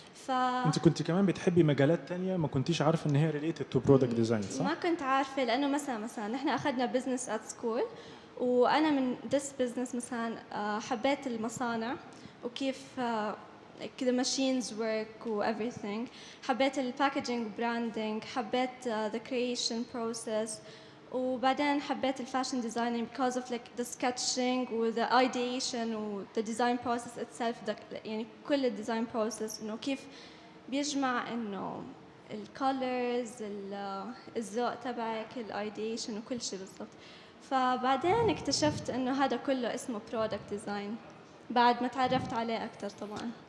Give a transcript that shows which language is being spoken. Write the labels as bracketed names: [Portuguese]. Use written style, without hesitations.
[Arabic] انت كنت كمان بتحبي مجالات تانية ما كنتيش عارفه ان هي ريليتد تو برودكت ديزاين، صح؟ ما كنت عارفة، لأنه مثلا نحن أخذنا [English] business at school، [Arabic] وأنا من [English] this business [Arabic] مثلا حبيت المصانع وكيف كذا [English] machines work [Arabic] و [English] everything. [Arabic] حبيت ال [English] packaging branding، [Arabic] حبيت [English] the creation process، [Arabic] وبعدين حبيت ال [English] fashion designing because of like the sketching و the ideation و the design process itself. [Arabic] يعني كل ال design process إنه كيف بيجمع إنه الكولرز، الذوق تبعك، الايديشن وكل شيء بالضبط. فبعدين اكتشفت انه هذا كله اسمه برودكت ديزاين بعد ما تعرفت عليه اكثر طبعا.